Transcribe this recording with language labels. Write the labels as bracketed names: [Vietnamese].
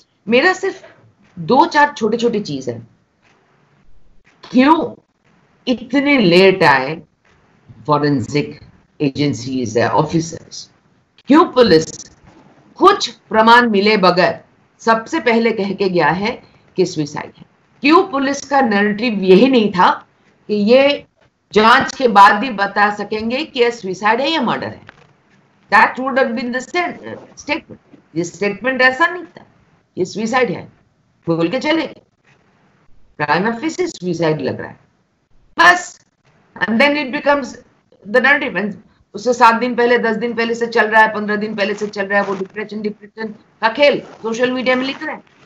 [Hindi] मेरा सिर्फ 2-4 छोटी छोटी चीज है। क्यों इतने लेट आए फॉरेंसिक एजेंसीज है, ऑफिसर्स? क्यों पुलिस कुछ प्रमाण मिले बगैर सबसे पहले कह के गया है कि सुसाइड है? क्यों पुलिस का नैरेटिव यही नहीं था कि ये जांच के बाद ही बता सकेंगे कि ये सुसाइड है या मर्डर है? [English] That would have been the statement. [Hindi] ये स्टेटमेंट ऐसा नहीं था, ये सुसाइड है बोल के चले गए। प्राइमा फेसी सुसाइड लग रहा है बस, [English] And then it becomes the narrative. [Hindi] उससे 7 दिन पहले, 10 दिन पहले से चल रहा है, 15 दिन पहले से चल रहा है वो डिप्रेशन का खेल सोशल मीडिया में लिख रहे हैं।